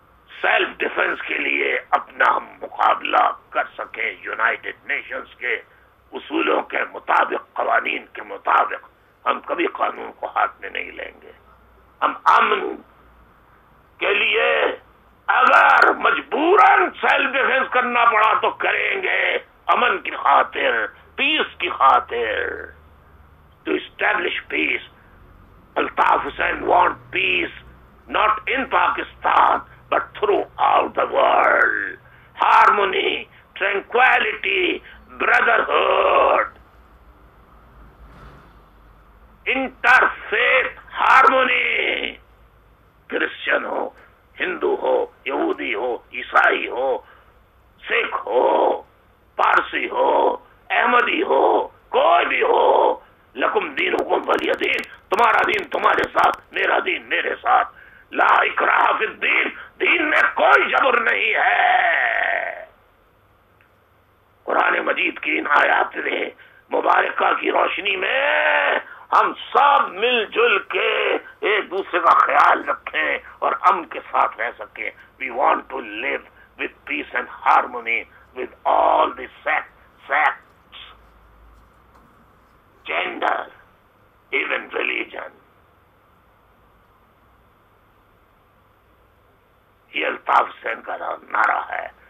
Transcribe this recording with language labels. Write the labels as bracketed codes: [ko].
[ur] Self defence کے لیے اپنا ہم مقابلہ کر سکیں یونائٹڈ نیشنز کے اصولوں کے مطابق، قوانین کے مطابق ہم کبھی قانون کو ہاتھ میں نہیں لیں گے. ہم امن کے لیے اگر مجبوراً سیلف ڈیفنس کرنا پڑا تو کریں گے، امن کی خاطر، پیس کی خاطر، [en] To establish peace. Altaf Hussain want peace not in Pakistan but throughout the world. Harmony, tranquility, brotherhood, interfaith harmony. [ur] Christian ہو، ہندو ہو، یہودی ہو، عیسائی ہو، سکھ ہو، پارسی ہو، احمدی ہو، کوئی بھی ہو، [ar] لکم دینکم ولی دین، [ur] تمہارا دین تمہارے ساتھ، میرا دین میرے ساتھ. [ar] لا اکراہ فی الدین، [ur] دین میں کوئی جبر نہیں ہے. قرآن مجید کی ان آیات مبارکہ کی روشنی میں ہم سب مل جل کے ایک دوسرے کا خیال رکھیں اور امن کے ساتھ رہ سکیں. [en] We want to live with peace and harmony with all the sects, gender, even religion. [ur] یہ الطاف حسین کا نعرہ ہے.